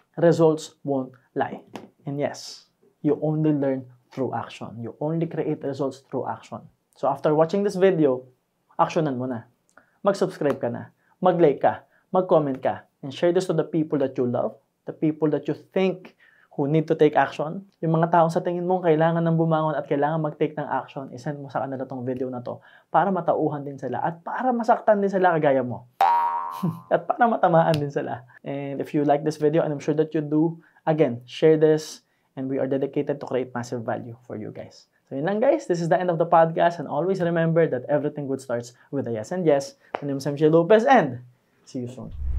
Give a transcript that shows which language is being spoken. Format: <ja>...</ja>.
<en>Results won't lie. And yes, you only learn through action. You only create results through action. So after watching this video,</en> <tl>actionan mo na. Mag-subscribe ka na. Mag-like ka. Mag-comment ka.</tl> <en>And share this to the people that you love, the people that you think who need to take action.</en> <tl>Yung mga taong sa tingin mo kailangan ng bumangon at kailangan mag-take ng action, isend mo sa kanila tong video na to para matauhan din sila at para masaktan din sila kagaya mo. At para matamaan din sila.</tl> <en>And if you like this video, and I'm sure that you do, again, share this and we are dedicated to create massive value for you guys.</en> <tl>So yun lang guys,</tl> <en>this is the end of the podcast and always remember that everything good starts with a yes and yes. My name is MJ Lopez and see you soon.</en>